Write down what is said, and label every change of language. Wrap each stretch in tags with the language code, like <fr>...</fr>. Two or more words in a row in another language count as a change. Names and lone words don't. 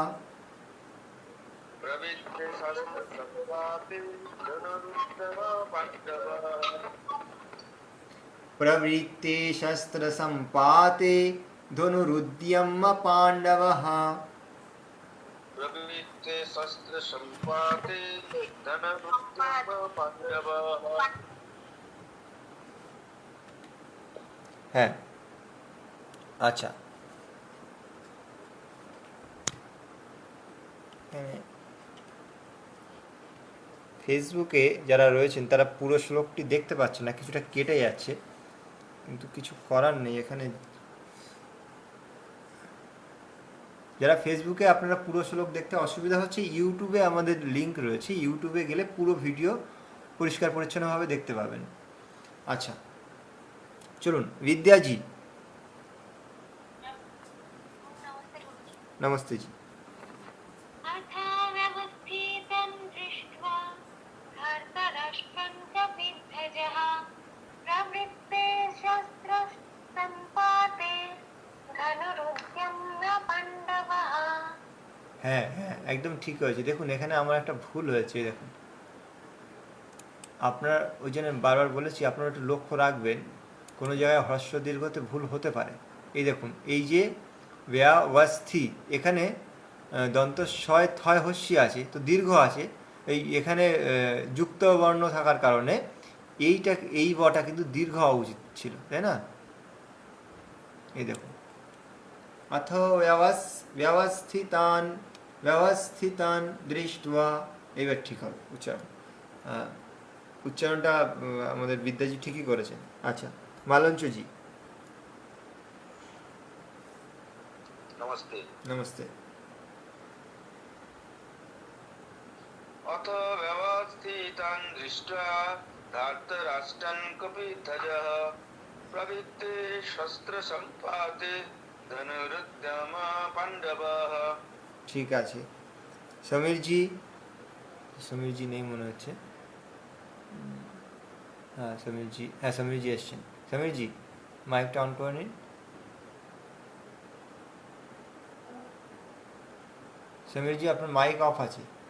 <sa>प्रवृत्ते शस्त्रसम्पाते धनुरुद्यम पाण्डवः प्रवृत्ते शस्त्रसम्पाते धनुरुद्यम पाण्डवः प्रवृत्ते शस्त्रसम्पाते धनुरुद्यम पाण्डवः</sa> <bn>হ্যাঁ আচ্ছা ফেসবুকে যারা রয়েছেন তারা পুরো শ্লোকটি দেখতে পাচ্ছেন না, কিছুটা কেটে যাচ্ছে, কিন্তু কিছু করার নেই। এখানে যারা ফেসবুকে আপনারা পুরো শ্লোক দেখতে অসুবিধা হচ্ছে, ইউটিউবে আমাদের লিংক রয়েছে, ইউটিউবে গেলে পুরো ভিডিও পরিষ্কার পরিচ্ছন্নভাবে দেখতে পাবেন। আচ্ছা চলুন विद्याजी।</bn> <hi>नमस्ते जी।</hi> <sa>अथा व्यवस्थितं दृष्ट्वा धार्तराष्ट्रं कपिध्वजः प्रवृत्ते शस्त्रसम्पाते धनुरुद्यम्य पाण्डवः।</sa> <bn>হ্যাঁ হ্যাঁ একদম ঠিক হয়েছে। দেখুন এখানে আমার একটা ভুল হয়েছে, দেখুন আপনার ওই জন্য বারবার বলেছি আপনারা একটু লক্ষ্য রাখবেন, কোনো জায়গায় হ্রস্ব দীর্ঘতে ভুল হতে পারে। এই দেখুন এই যে ব্যবস্থি এখানে দন্ত শয় থয় হস্যি আছে, তো দীর্ঘ আছে, এখানে যুক্ত বর্ণ থাকার কারণে এই বটা কিন্তু দীর্ঘ হওয়া উচিত ছিল, তাই না? এই দেখুন</bn> <sa>अथ व्यवस्थितान् दृष्ट्वा,</sa> <bn>এবার ঠিক হবে উচ্চারণ। উচ্চারণটা আমাদের বিদ্যাজি ঠিকই করেছেন। আচ্ছা মালঞ্চজি।</bn> <hi>नमस्ते। नमस्ते।</hi> <sa>अथ व्यवस्थितं दृष्ट्वा धार्तराष्ट्रं कपिध्वजः प्रवृत्ते शस्त्रसम्पाते धनुरुद्यम पाण्डवः।</sa> <bn>ঠিক আছে সমীরজি, সমীরজি নেই মনে হচ্ছে। হ্যাঁ সমীরজি এসছেন। সমীরজি মাইকটা অন করে নিন। সমীরজি আপনার মাইক অফ আছে।</bn>